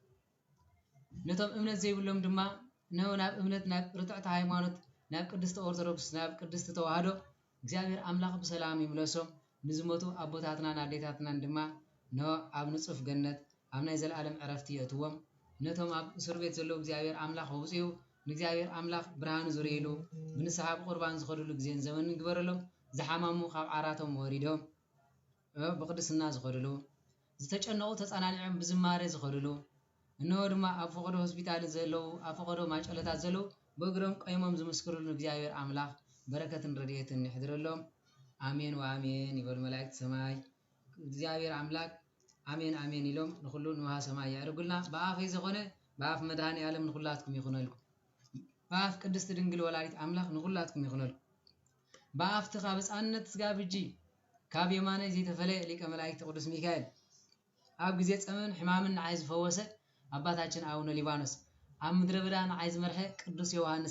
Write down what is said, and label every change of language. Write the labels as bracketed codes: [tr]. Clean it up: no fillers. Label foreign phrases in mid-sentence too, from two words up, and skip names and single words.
[ti] ነቶም እምነት ዘይብሎም ድማ ናብ እምነት ናብ ርቱዕቲ ሃይማኖት ናብ ቅድስቲ ኦርቶዶክስ ናብ ቅድስቲ ተዋህዶ እግዚአብሔር አምላክ በሰላም ይምለሶም ንዝሞቱ ኣቦታትና ኣዴታትና ድማ ኣብ ንጹፍ ገነት ኣብ ናይ ዘለዓለም ዕረፍቲ የእትዎም ነቶም ኣብ እስር ቤት ዘለዉ እግዚአብሔር አምላክ ወፅዩ ንእግዚአብሔር አምላክ ብርሃን ዝርኢሉ ብንስሓ ብቁርባን ዝኸድሉ ጊዜን ዘመንን ይግበረሎም ዝሓማሙ ካብ ዓራቶም ወሪዶም ብቅድስና ዝኸድሉ ዝተጨነቁ ተፃናኒዖም ብዝማሬ ዝኸድሉ እነሆ ድማ ኣብ ፈቆዶ ሆስፒታል ዘለው ኣብ ፈቆዶ ማጨለታት ዘለው በእግሮም ቀይሞም ዝመስክሩሉ እግዚአብሔር አምላክ በረከትን ረድኤትን ይሕድረሎም አሜን ወአሜን ይበል መላእክት ሰማይ እግዚአብሔር አምላክ አሜን አሜን ኢሎም ንኩሉ ንውሃ ሰማይ ያርጉልና በአፈይ ዝኾነ በአፍ መድኃኔ ዓለም ንኩላትኩም ይኹነልኩም በአፍ ቅድስት ድንግል ወላዲት አምላክ ንኩላትኩም ይኹነልኩም በአፍ ትኻ በፃነት ስጋብጂ ካብ የማነ ዘይተፈለየ ሊቀ መላእክት ቅዱስ ሚካኤል ኣብ ግዜ ፀመን ሕማምን ንዓይ ዝፈወሰ አባታችን አቡነ ሊባኖስ ኣብ ምድረ በዳ ንዓይ ዝመርሐ ቅዱስ ዮሐንስ